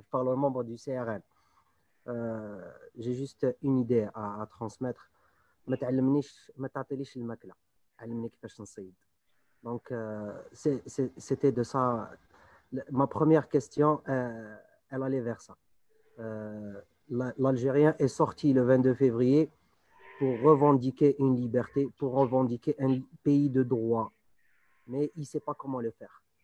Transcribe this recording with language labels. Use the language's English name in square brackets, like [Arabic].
[French] Je parle aux membres du CRN. J'ai juste une idée à transmettre. [Arabic] ما تعلمنيش ما تعطيليش الماكله علمني كيفاش نصيد. [French] Donc c'était de ça. Ma première question elle allait vers ça. L'Algérien est sorti le 22 février pour revendiquer une liberté, pour revendiquer un pays de droit, mais il ne sait pas comment le faire.